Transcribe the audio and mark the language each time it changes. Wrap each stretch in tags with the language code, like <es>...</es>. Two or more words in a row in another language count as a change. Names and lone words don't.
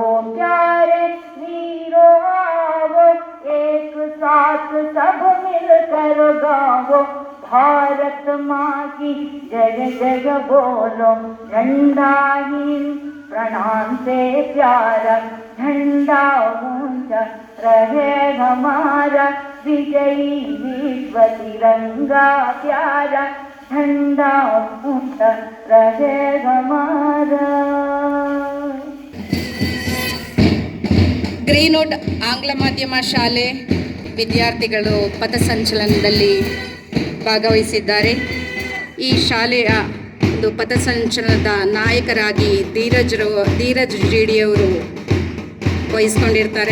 <hi>प्यारे वीरों आवो, एक साथ सब मिलकर गावो, भारत माँ की जय जय बोलो, झंडा ही प्राण से प्यारा, झंडा ऊंचा रहे हमारा, विजयी विश्व तिरंगा प्यारा, झंडा ऊंचा रहे हमारा।</hi> <kn>ಗ್ರೀನ್ವುಡ್ ಆಂಗ್ಲ ಮಾಧ್ಯಮ ಶಾಲೆ ವಿದ್ಯಾರ್ಥಿಗಳು ಪಥಸಂಚಲನದಲ್ಲಿ ಭಾಗವಹಿಸಿದ್ದಾರೆ. ಈ ಶಾಲೆಯ ಒಂದು ಪಥಸಂಚಲನದ ನಾಯಕರಾಗಿ ಧೀರಜ್ ಜಿಡಿಯವರು ವಹಿಸ್ಕೊಂಡಿರ್ತಾರೆ.</kn>